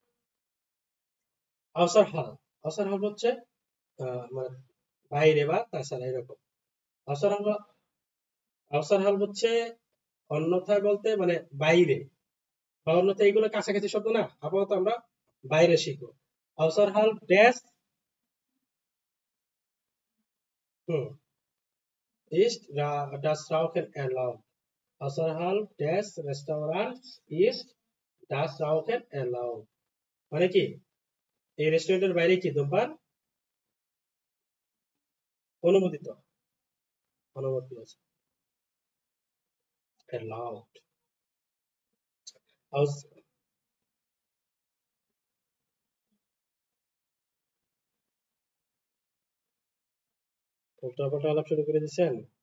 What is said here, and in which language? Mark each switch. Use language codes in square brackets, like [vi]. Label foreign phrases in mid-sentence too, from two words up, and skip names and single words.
[de] außerhalb, außerhalb [bn] হচ্ছে মানে বাইরে বা তাছাড়া এরকম। [de] außerhalb, außerhalb [bn] হচ্ছে অন্যথায় বলতে মানে বাইরে বা অন্যথায়, এগুলো কাছাকাছি শব্দ না, আপাতত আমরা বাইরে শিখবো। [de] außerhalb des, হুম, ist das Rauchen erlaubt? Außerhalb des Restaurants ist das Rauchen erlaubt, [bn] মানে কি এই রেস্টুরেন্টের বাইরে কি ধূমপান অনুমোদিত, অনুমতি আছে, allowed। উল্টাপাল্টা আলাপ শুরু করে দিচ্ছেন।